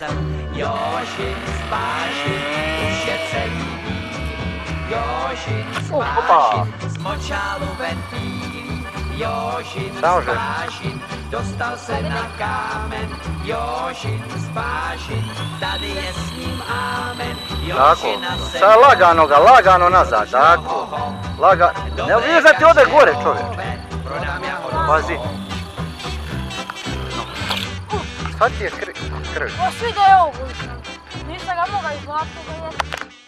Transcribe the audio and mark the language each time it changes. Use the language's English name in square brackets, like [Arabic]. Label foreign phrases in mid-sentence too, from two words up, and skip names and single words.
[Czech] Jožin z bážin, už je celý bílý, Jožin z bážin, z močálu ven pílí, Jožin z bážin, dostal se na kámen, Jožin z bážin, tady je s ním amen, Jožina se... [Bosnian] Sad lagano nazad, tako. Ne vidiš da ti ode gore, čovječe. Pazi. Šta ti je krv? Svi da je ovo, nisam ga mogao izvlatiti.